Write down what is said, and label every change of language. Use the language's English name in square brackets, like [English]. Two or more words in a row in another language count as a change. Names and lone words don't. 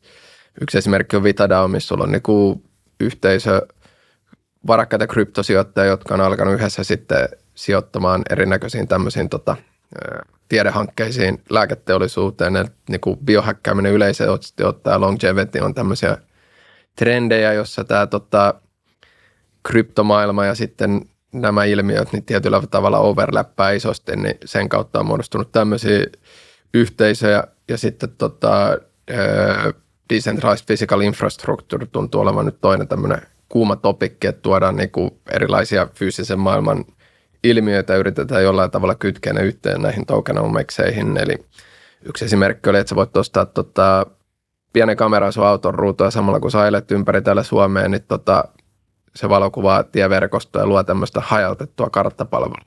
[Finnish] Yksi esimerkki on Vitadao, missä sulla on niin kuin yhteisö, varakkaita kryptosijoittajia, jotka on alkanut yhdessä sitten sijoittamaan erinäköisiin tämmöisiin tiedehankkeisiin, lääketeollisuuteen, niin kuin biohäkkääminen yleisesti ottaen longevity on tämmöisiä trendejä, jossa tämä kryptomaailma ja sitten nämä ilmiöt niin tietyllä tavalla overlappaa isosti, niin sen kautta on muodostunut tämmöisiä yhteisöjä ja sitten [English] decentralized physical infrastructure [Finnish] tuntuu olevan nyt toinen tämmöinen kuuma topikki, että tuodaan niinku erilaisia fyysisen maailman ilmiöitä ja yritetään jollain tavalla kytkeä ne yhteen näihin tokenomicseihin. Eli yksi esimerkki oli, että sä voit ostaa pienen kameran sun auton ruutua ja samalla kun sä ajelet ympäri täällä Suomeen, niin se valokuvaa tieverkostoa ja luo tämmöistä hajautettua karttapalvelua.